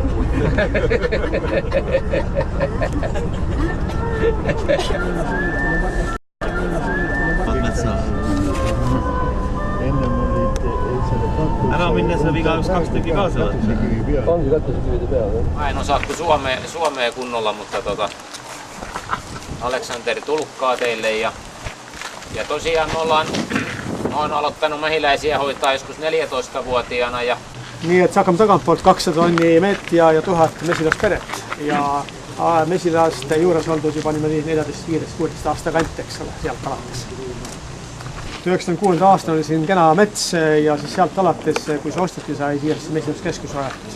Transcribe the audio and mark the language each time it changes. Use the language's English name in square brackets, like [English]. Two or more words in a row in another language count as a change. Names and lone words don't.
[Estonian] Ära minna saab igaüks 2 tükki kaasa võtta. Ongi kattusekivide peal. [Finnish] Mä en osaa kuin Suomea kunnolla, mutta Aleksanteri tulkkaa teille ja tosiaan me olen aloittanut mehiläisiä hoitaa joskus 14-vuotiaana ja [Estonian] nii et hakkame tagantpoolt 200 tonni mett ja 1000 mesilasperet ja mesilaste juures oldud juba niimoodi 14, 15, 16 aasta kant, eks ole, sealt alates. 96. aastal oli siin kena mets ja siis sealt alates, kui see osteti, sai siia mesilaskeskus rajatud.